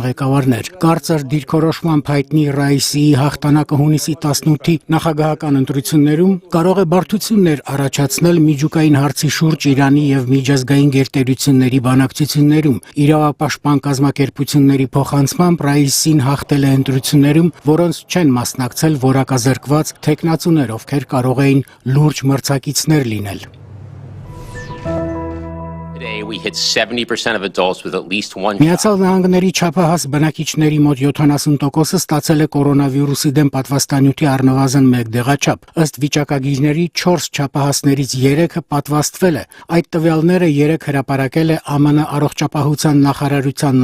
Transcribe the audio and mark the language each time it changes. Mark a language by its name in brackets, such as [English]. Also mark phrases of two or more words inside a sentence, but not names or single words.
[Armenian] ղեկավարներ։ Կարծր դիրքորոշմամբ հայտնի Ռայիսիի հաղթանակը հունիսի 18-ի նախագահական ընտրություններում կարող է բարդություններ առաջացնել միջուկային հարցի շուրջ Իրանի եւ միջազգային գերտերությունների բանակցություններում։ Իրավապաշտպան պաշտպան կազմակերպությունների փոխանցմամբ Ռայիսին հաղթել է ընտրություններում, որոնց չեն մասնակցել որակազրկված թեկնածուներ, ովքեր կարող էին լուրջ մրցակիցներ լինել։ [English] Today, we hit 70% of adults with at least one [Armenian] Միացյալ Նահանգների չափահաս բնակիչների մոտ 70%-ը ստացել է կորոնավիրուսի դեմ պատվաստանյութի առնվազն 1 դեղաչափ։ Ըստ վիճակագիրների 4 չափահասներից 3-ը պատվաստվել է։ Այդ տվյալները 3 հրապարակել է ԱՄՆ առողջապահության նախարարության